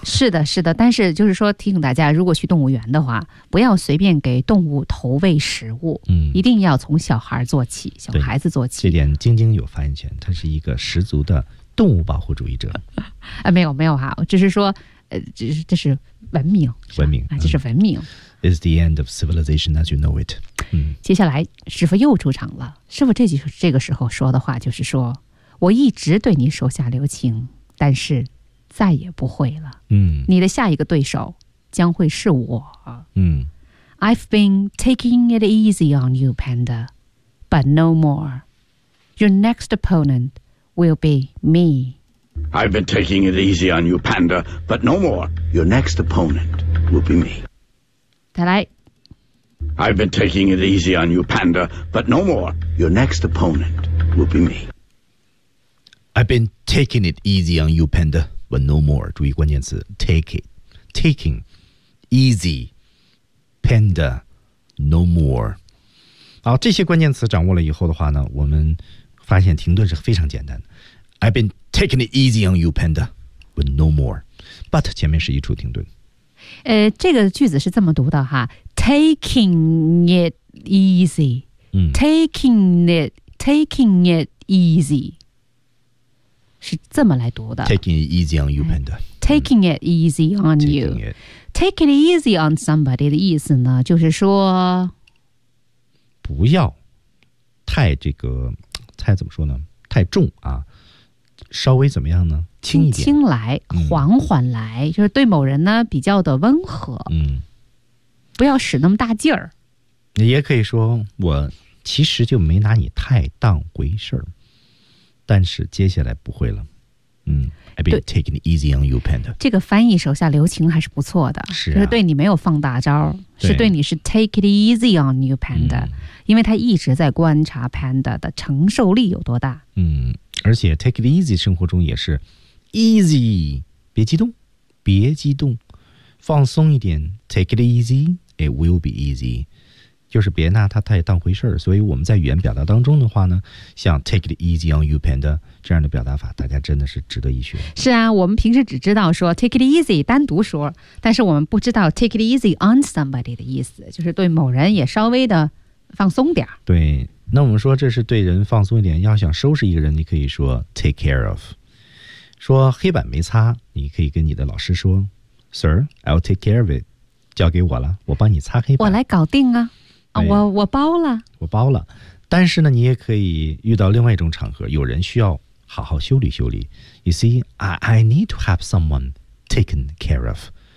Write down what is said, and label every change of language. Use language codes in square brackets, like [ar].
[zh] 是的是的，但是就是说提醒大家，如果去动物园的话不要随便给动物投喂食物、嗯、一定要从小孩做起，小孩子做起。这点晶晶有发言权，它是一个十足的动物保护主义者。啊，没有没有哈，我只是说这是文明。文明啊，这是文明。 [en] It's the end of civilization as you know it。嗯， [zh] 接下来师傅又出场了。师傅这个时候说的话就是说，我一直对你手下留情，但是再也不会了。嗯，你的下一个对手将会是我。嗯， [en] I've been taking it easy on you, Panda, but no more. Your next opponentwill be me. I've been taking it easy on you, Panda, but no more. Your next opponent will be me. [zh] 再来。 [en] I've been taking it easy on you, Panda, but no more. Your next opponent will be me. I've been taking it easy on you, Panda, but no more. [zh] 注意关键词 [en] take it. Taking easy, Panda, no more. [zh] 好，这些关键词掌握了以后的话呢，我们发现停顿是非常简单的。 [en] I've been taking it easy on you, Panda, but no more. [zh] But 前面是一处停顿。这个句子是这么读的哈 ， [en] taking it easy,、嗯、 taking it easy, [zh] 是这么来读的。 [en] Taking it easy on you, Panda. Taking it easy on you. Taking it easy on somebody [zh] 的意思呢，就是说不要太这个太怎么说呢？太重啊。稍微怎么样呢？轻一点，轻来，缓缓来，就是对某人呢比较的温和。嗯，不要使那么大劲儿。也可以说，我其实就没拿你太当回事儿，但是接下来不会了。 [en] 嗯 ，I've been taking it easy on you, Panda。 [zh] 这个翻译手下留情还是不错的，是、啊、就是对你没有放大招，嗯、是对你是 [en] take it easy on you, Panda、 [zh] 嗯。因为他一直在观察 Panda 的承受力有多大。嗯，而且 [en] take it easy [zh] 生活中也是 easy， 别激动，别激动，放松一点 ， [en] take it easy, it will be easy。 [zh] 就是别拿它太当回事儿，所以我们在语言表达当中的话呢，像 [en] take it easy on you, Panda [zh] 这样的表达法，大家真的是值得一学。是啊，我们平时只知道说 [en] take it easy [zh] 单独说，但是我们不知道 [en] take it easy on somebody [zh] 的意思，就是对某人也稍微的放松点。对，那我们说这是对人放松一点，要想收拾一个人，你可以说 [en] take care of， [zh] 说黑板没擦，你可以跟你的老师说 [en] Sir, I'll take care of it， [zh] 交给我了，我帮你擦黑板，我来搞定啊，我包了，我包了。但是呢，你也可以遇到另外一种场合，有人需要好好修理修理。 [en] You see, I need to have someone taken care of.